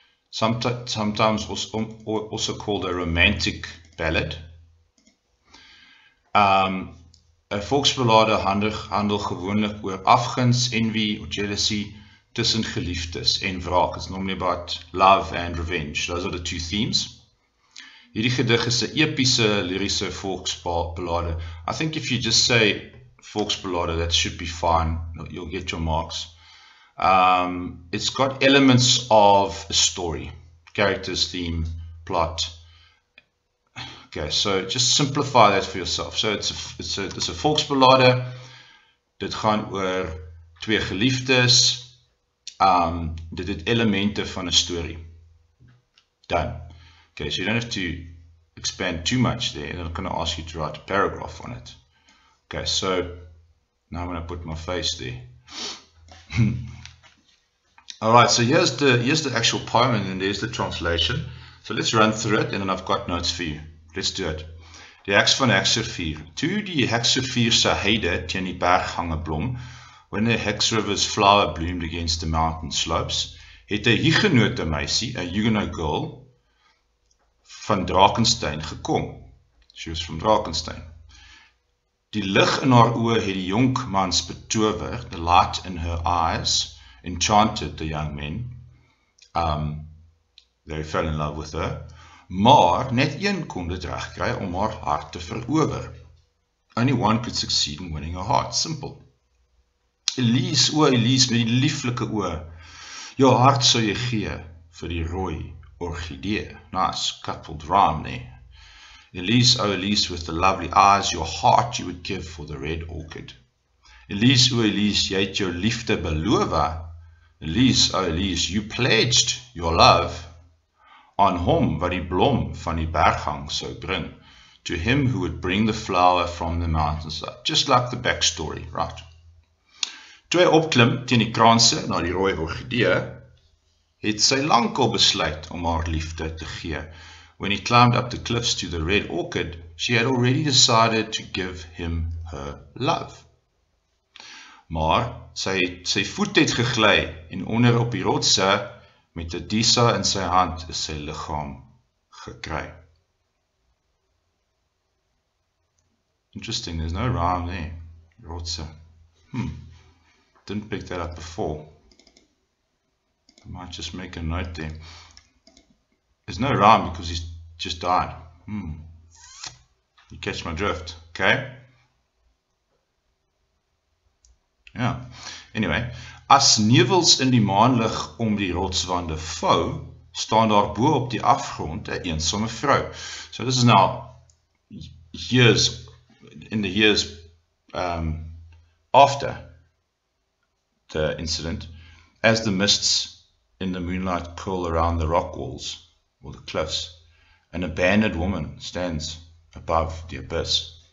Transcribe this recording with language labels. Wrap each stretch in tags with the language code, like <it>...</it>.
<en>Sometimes also called a romantic ballad.</en> <af>A volksballade handel gewoonlik oor afguns,</af> <en>envy or jealousy</en> <af>tussen geliefdes en wraak.</af> <en>It's normally about love and revenge. Those are the two themes.</en> <af>Hierdie gedig is 'n epiese lyriese volksballade.</af> <en>I think if you just say volksballade, that should be fine. You'll get your marks. It's got elements of a story, characters, theme, plot. Okay, so just simplify that for yourself. So it's a</en> <af>volksballade. Dit gaan oor twee geliefdes. Dit het elemente van 'n story.</af> <en>Done. Okay, so you don't have to expand too much there, and I'm going to ask you to write a paragraph on it. Okay, so now I'm going to put my face there. Alright, so here's the actual poem, and then there's the translation. So let's run through it, and then I've got notes for you. Let's do it.</en> <af>Die heks van Hekservier. Toe die Hekservier se heide teen die berggange blom,</af> <en>when the Hex River's flower bloomed against the mountain slopes,</en> <af>het 'n Hugenote meisie, 'n</af> <en>Huguenot girl,</en> <af>van Drakenstein gekom.</af> <en>She was from Drakenstein.</en> <af>Die lig in haar oë het die jonkmans betower,</af> <en>the light in her eyes enchanted the young men. They fell in love with her.</en> <af>Maar net een kon dit regkry om haar hart te verower.</af> <en>Only one could succeed in winning her heart. Simple.</en> <af>Elise, o Elise, met die lieflike oë, jou hart sou jy gee vir die rooi orchidee.</af> <en>Nice, coupled rhyme there. Elise, o Elise, with the lovely eyes, your heart you would give for the red orchid.</en> <af>Elise, o Elise, jy het jou liefde beloof.</af> <en>Elise, o Elise, you pledged your love</en> <af>on hom wat die blom van die berggang sou bring,</af> <en>to him who would bring the flower from the mountainside. Just like the backstory, right?</en> <af>Toe hy opklim teen die kraanse na die rooi orchidee, het sy lankal besluit om haar liefde te gee.</af> <en>When he climbed up the cliffs to the red orchid, she had already decided to give him her love.</en> <af>Maar sy voet het gegly en onder op die rotse met 'n disa in sy hand is sy liggaam gekry.</af> <en>Interesting, there's no rhyme there. Rotse. Didn't pick that up before. I might just make a note there. There's no rhyme because he's just died. You catch my drift, okay? Yeah. Anyway,</en> <af>as nevels in die maanlig om die rotswande vou, staan daar bo op die afgrond 'n eensame vrou.</af> <en>So this is now years after the incident, as the mists in the moonlight curl around the rock walls or the cliffs, an abandoned woman stands above the abyss.</en>